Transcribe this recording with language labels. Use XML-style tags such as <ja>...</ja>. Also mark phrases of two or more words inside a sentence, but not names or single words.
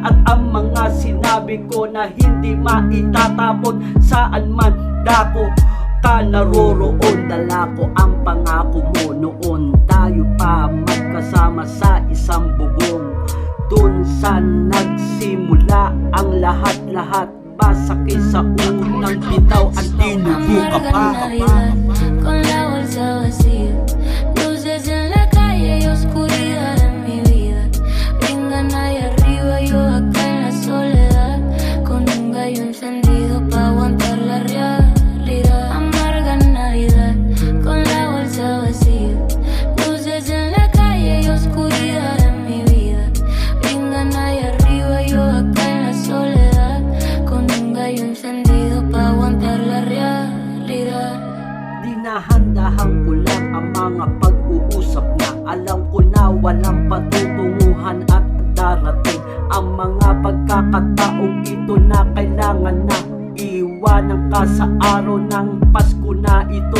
<tl>At ang mga sinabi ko na hindi maitatapon, saan man dako ka naroroon. Dala ko ang pangako mo noon, tayo pa magkasama sa isang bubong. Doon sa nagsimula ang lahat-lahat, basaki sa unang bitaw ang tinubuka pa.</tl> <es>Con la bolsa vacía, luces en la calle y oscuridad en mi vida. Vengan ahí arriba, yo acá en la soledad, con un gallo encendido pa' aguantar la realidad. Amarga Navidad con la bolsa vacía, luces en la calle y oscuridad en mi vida. Vengan ahí arriba, yo acá en la soledad, con un gallo encendido pa' aguantar la realidad.</es> <tl>Dinahandahan ko lang ang mga pag-uusap na alam ko na walang patutunguhan at darating ang mga pagkakataong ito na kailangan na iwanan ka sa araw ng Pasko na ito.</tl>